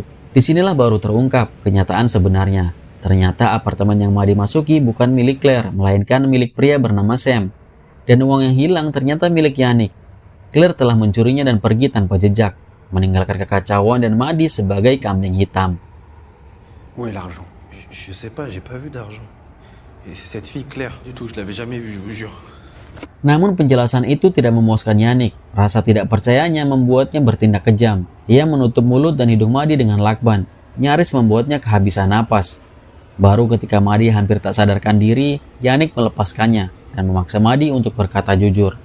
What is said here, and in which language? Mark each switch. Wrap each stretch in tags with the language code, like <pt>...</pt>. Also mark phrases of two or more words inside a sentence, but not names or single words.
<id>Disinilah baru terungkap kenyataan sebenarnya. Ternyata apartemen yang Madi masuki bukan milik Claire, melainkan milik pria bernama Sam. Dan uang yang hilang ternyata milik Yannick. Claire telah mencurinya dan pergi tanpa jejak, meninggalkan kekacauan dan Madi sebagai kambing hitam.</id> <fr>Où est l'argent? Je sais pas, j'ai pas vu d'argent. Et cette fille Claire, du tout, je l'avais jamais vue, je vous jure.</fr> <id>Namun penjelasan itu tidak memuaskan Yannick. Rasa tidak percayanya membuatnya bertindak kejam. Ia menutup mulut dan hidung Madi dengan lakban, nyaris membuatnya kehabisan napas. Baru ketika Madi hampir tak sadarkan diri, Yannick melepaskannya dan memaksa Madi untuk berkata jujur.</id>